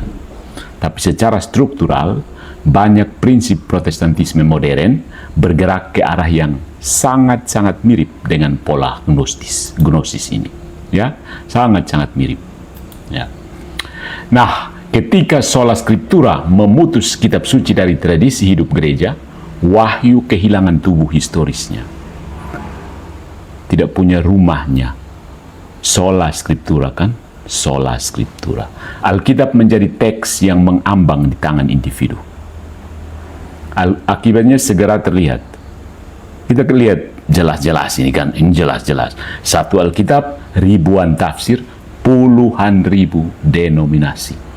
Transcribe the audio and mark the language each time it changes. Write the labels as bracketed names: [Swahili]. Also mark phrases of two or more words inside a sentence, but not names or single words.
[Indonesian] Tapi secara struktural, banyak prinsip Protestantisme modern bergerak ke arah yang sangat-sangat mirip dengan pola gnosis ini. Ya, sangat-sangat mirip. Ya. Nah, ketika [Latin] sola scriptura [Indonesian] memutus kitab suci dari tradisi hidup gereja, wahyu kehilangan tubuh historisnya. Tidak punya rumahnya. [Latin] Sola scriptura kan? Sola scriptura. [Indonesian] Alkitab menjadi teks yang mengambang di tangan individu. Akibatnya segera terlihat. Kita lihat jelas-jelas ini kan, ini jelas-jelas. Satu Alkitab, ribuan tafsir, puluhan ribu denominasi.